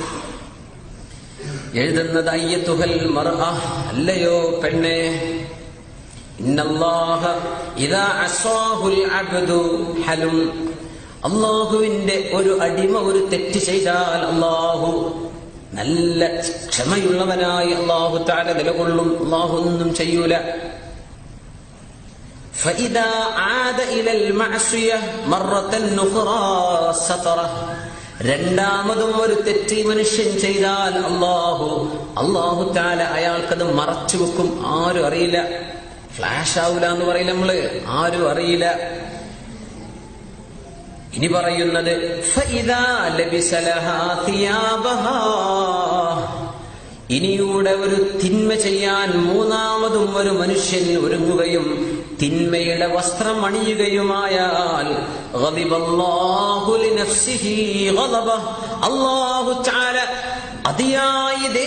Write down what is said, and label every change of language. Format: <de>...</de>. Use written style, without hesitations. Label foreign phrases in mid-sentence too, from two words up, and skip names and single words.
<ar>أيتها المرأة,</ar> <ml>അല്ലയോ പെണ്ണേ,</ml> <ar>إن الله إذا عصاه العبد حلم,</ar> <ml>അല്ലാഹുവിന്റെ ഒരു അടിമ ഒരു തെറ്റ് ചെയ്താൽ അല്ലാഹു നല്ല ക്ഷമയുള്ളവനായി അല്ലാഹു തആല നിലകൊള്ളും. അല്ലാഹു ഒന്നും ചെയ്യൂല.</ml> <ar>فإذا عاد إلى المعصية مرة أخرى ستره,</ar> <ml>രണ്ടാമതും ഒരു തെറ്റ് മനുഷ്യൻ ചെയ്താൽ അല്ലാഹു തആല അയാൾക്കത് മറച്ചു വെക്കും. ആരും അറിയില്ല. ഫ്ലാഷ് ആവൂല എന്ന് പറയില്ല നമ്മള്, ആരും അറിയില്ല. ഇനി പറയുന്നത്</ml> <ar>فإذا لبس لها ثيابها,</ar> <ml>ഇനിയൂടെ ഒരു തിന്മ ചെയ്യാൻ മൂന്നാമതും ഒരു മനുഷ്യൻ ഒരുങ്ങുകയും തിന്മയുടെ വസ്ത്രം അണിയുകയുമായാൽ അല്ലാഹു തആല അതിയായി</ml>